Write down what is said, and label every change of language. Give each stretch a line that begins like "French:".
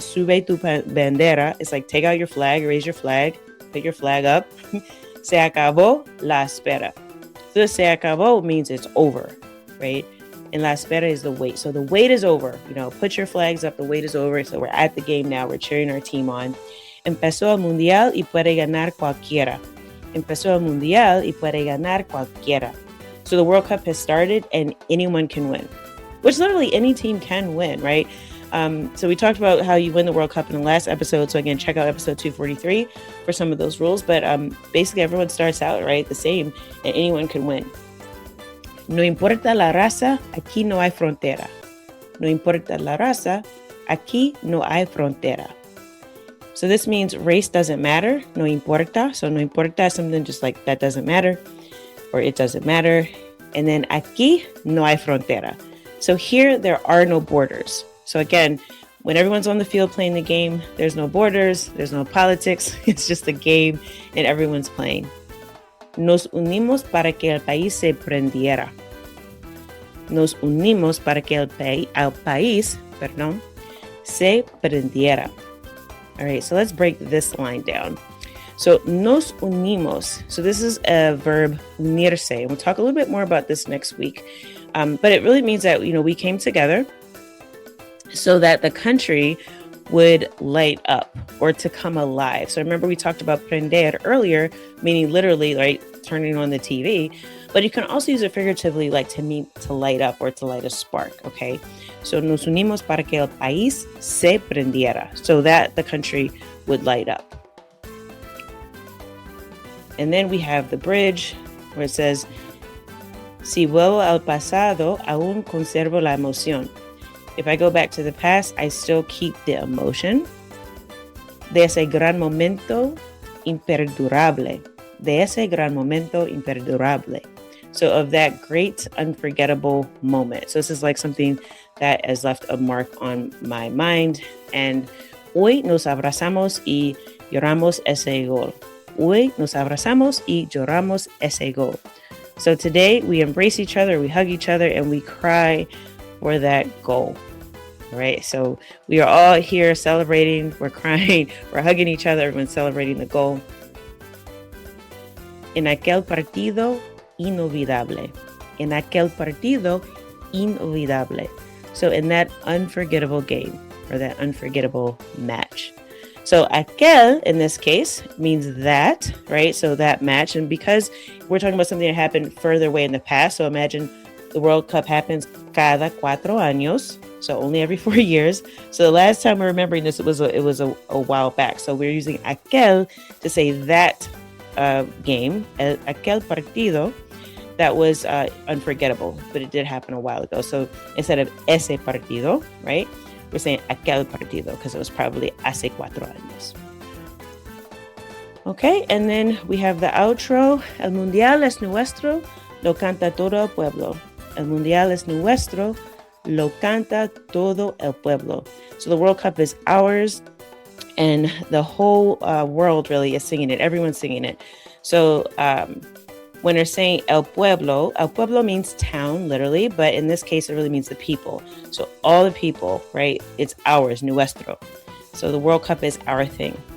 Spanish: Sube tu bandera
English: is like take out your flag, raise your flag, pick your flag up.
Spanish: Se acabó la espera.
English: So the
Spanish: se acabó
English: means it's over, right? And
Spanish: la espera
English: is the wait. So the wait is over. Put your flags up. The wait is over. So we're at the game now. We're cheering our team on.
Spanish: Empezó el mundial y puede ganar cualquiera. Empezó el mundial y puede ganar cualquiera.
English: So the World Cup has started and anyone can win, which literally any team can win, right? So we talked about how you win the World Cup in the last episode. So again, check out episode 243 for some of those rules. But basically everyone starts out, right, the same, and anyone can win.
Spanish: No importa la raza, aquí no hay frontera. No importa la raza, aquí no hay frontera.
English: So this means race doesn't matter.
Spanish: No importa.
English: So
Spanish: no importa
English: is something just like that doesn't matter, or it doesn't matter.
Spanish: And then aquí no hay frontera.
English: So here there are no borders. So again, when everyone's on the field playing the game, there's no borders, there's no politics. It's just a game and everyone's playing.
Spanish: Nos unimos para que el país se prendiera. Nos unimos para que el país se prendiera.
English: All right, so let's break this line down. So
Spanish: nos unimos.
English: So this is a verb unirse. And we'll talk a little bit more about this next week. But it really means that, we came together so that the country would light up or to come alive. So remember we talked about prender earlier, meaning literally, right, turning on the TV. But you can also use it figuratively, like to mean to light up or to light a spark, okay? So
Spanish: nos unimos para que el país se prendiera,
English: so that the country would light up. And then we have the bridge where it says,
Spanish: si vuelvo al pasado, aún conservo la emoción.
English: If I go back to the past, I still keep the emotion
Spanish: de ese gran momento imperdurable. De ese gran momento imperdurable.
English: So of that great, unforgettable moment. So this is like something that has left a mark on my mind.
Spanish: And hoy nos abrazamos y lloramos ese gol. Hoy nos abrazamos y lloramos ese gol.
English: So today we embrace each other, we hug each other, and we cry for that goal. Right? So we are all here celebrating, we're crying, we're hugging each other, everyone's celebrating the goal.
Spanish: En aquel partido inolvidable. En aquel partido inolvidable.
English: So in that unforgettable game, or that unforgettable match. So aquel, in this case, means that, right? So that match. And because we're talking about something that happened further away in the past, so imagine the World Cup happens
Spanish: cada 4 años,
English: so only every 4 years. So the last time we're remembering this, it was a while back. So we're using aquel to say that game,
Spanish: aquel partido,
English: that was unforgettable, but it did happen a while ago. So instead of
Spanish: ese partido,
English: right, we're saying
Spanish: aquel partido
English: because it was probably
Spanish: hace 4 años.
English: Okay, and then we have the outro.
Spanish: El mundial es nuestro, lo canta todo el pueblo. El mundial es nuestro, lo canta todo el pueblo.
English: So the World Cup is ours, and the whole world really is singing it. Everyone's singing it. So when they're saying
Spanish: el pueblo
English: means town, literally, but in this case, it really means the people. So all the people, right? It's ours, nuestro. So the World Cup is our thing.